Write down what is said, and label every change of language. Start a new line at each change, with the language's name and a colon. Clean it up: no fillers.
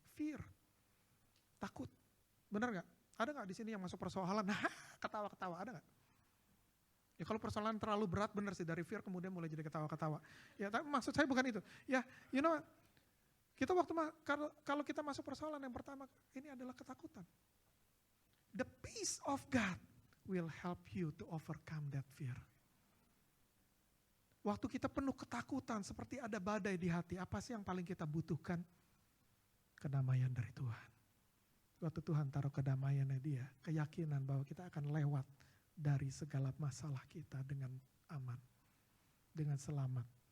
Indonesian: Fear, takut. Benar gak? Ada gak di sini yang masuk persoalan? Ketawa-ketawa, ada gak? Ya kalau persoalan terlalu berat benar sih, dari fear kemudian mulai jadi ketawa-ketawa. Ya tapi maksud saya bukan itu. Ya you know, kita kalau kita masuk persoalan yang pertama ini adalah ketakutan.
English: The peace of God will help you to overcome that fear.
Indonesian: Waktu kita penuh ketakutan seperti ada badai di hati, apa sih yang paling kita butuhkan? Kedamaian dari Tuhan. Waktu Tuhan taruh kedamaiannya Dia, keyakinan bahwa kita akan lewat dari segala masalah kita dengan aman, dengan selamat.